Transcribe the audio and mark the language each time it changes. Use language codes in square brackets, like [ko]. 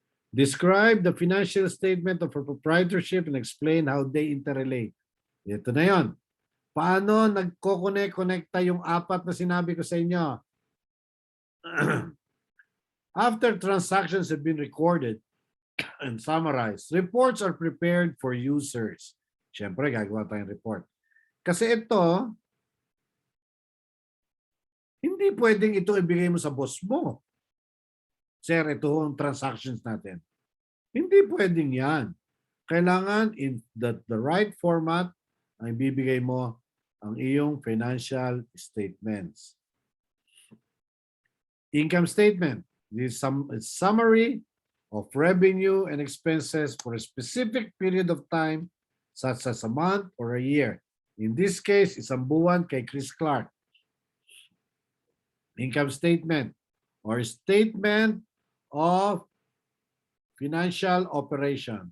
[en] Describe the financial statement of a proprietorship and explain how they interrelate. [tl] Ito na yon. Paano nagko-connecta yung apat na sinabi ko sa inyo? [en] After transactions have been recorded and summarized, reports are prepared for users, [tl] Siyempre, gagawa tayong report. Kasi ito, hindi pwedeng ito ibigay mo sa boss mo. Sir, ito ang transactions natin. Hindi pwedeng yan. Kailangan [en] in the right format [tl] ang ibibigay mo ang iyong financial statements. [en] Income statement. This is a summary of revenue and expenses for a specific period of time, such as a month or a year. In this case, [tl] isang buwan kay Chris Clark. [en] Income statement or statement of financial operation.